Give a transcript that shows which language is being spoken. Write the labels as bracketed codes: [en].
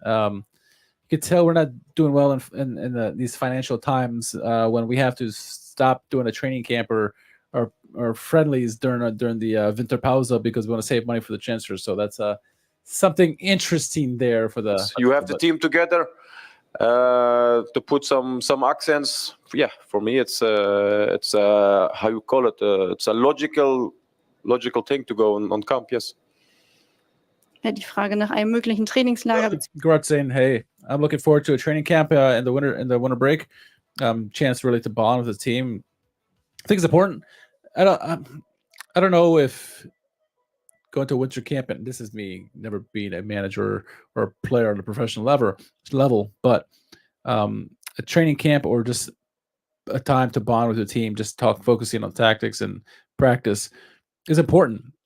[en] You could tell we're not doing well in these financial times when we have to stop doing a training camp or friendlies during the Winterpause because we want to save money for the transfers. So that's something interesting there for the. You have the team together to put some accents. Yeah, for me it's how you call it. It's a logical thing to go on camp. Yes. [de] Ja, die Frage nach einem möglichen Trainingslager. [en] Geraerts saying, "Hey, I'm looking forward to a training camp in the winter break. Chance really to bond with the team. I think it's important. I don't know if going to winter camp, and this is me never being a manager or a player on a professional level, but a training camp or just a time to bond with the team, just focusing on tactics and practice is important.